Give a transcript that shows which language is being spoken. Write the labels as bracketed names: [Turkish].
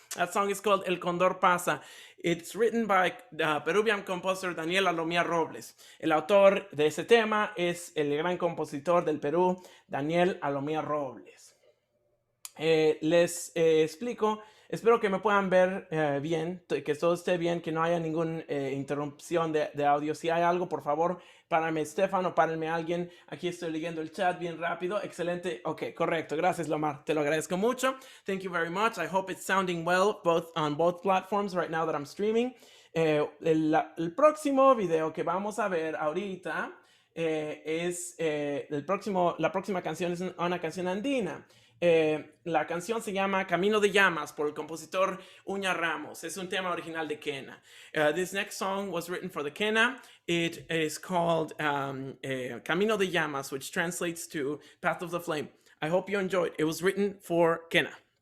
[English] That song is called El Condor Pasa. It's written by the Peruvian composer Daniel Alomía Robles. [Spanish] El autor de ese tema es el gran compositor del Perú, Daniel Alomía Robles. Les explico. Espero que me puedan ver bien, que todo esté bien, que no haya ninguna interrupción de audio. Si hay algo, por favor, párame Estefano, párenme alguien. Aquí estoy leyendo el chat bien rápido. Excelente. Ok, correcto. Gracias, Lomar. Te lo agradezco mucho. [English] Thank you very much. I hope it's sounding well on both platforms right now that I'm streaming. [Spanish] El próximo video que vamos a ver ahorita es la próxima canción es una canción andina. La canción se llama Camino de Llamas por el compositor Uña Ramos. Es un tema original de Quena. [English] This next song was written for the Quena. It is called Camino de Llamas, which translates to Path of the Flame. I hope you enjoy it. It was written for Quena.